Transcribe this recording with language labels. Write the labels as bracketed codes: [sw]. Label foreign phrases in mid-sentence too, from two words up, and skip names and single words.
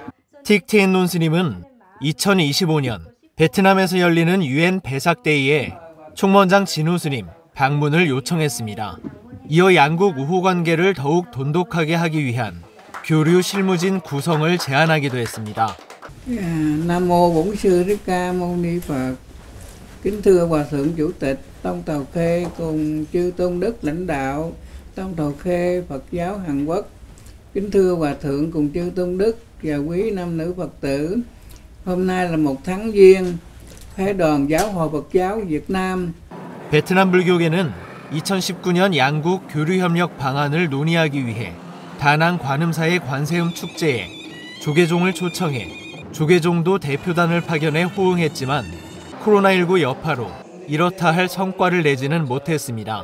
[ko] 틱 티엔 논 스님은 2025년 베트남에서 열리는 유엔 배삭데이에 총무원장 진우 스님 방문을 요청했습니다. 이어 양국 우호 관계를 더욱 돈독하게 하기 위한 교류 실무진 구성을 제안하기도 했습니다. [vi] Nam mô Bổn Sư Thích Ca Mâu Ni Phật. Kính thưa Hòa thượng Chủ tịch Tông Tàu Khê cùng chư tôn đức lãnh đạo Tông Tàu Khê Phật giáo Hàn Quốc. Kính thưa Hòa thượng cùng chư tôn đức và quý nam nữ Phật tử. Hôm nay là một tháng giêng, Phái đoàn Giáo hội Phật giáo Việt Nam. [ko] 베트남 불교계는 2019년 양국 교류협력 방안을 논의하기 위해 다낭 관음사의 관세음 축제에 조계종을 초청해 조계종도 대표단을 파견해 호응했지만 코로나19 여파로 이렇다 할 성과를 내지는 못했습니다.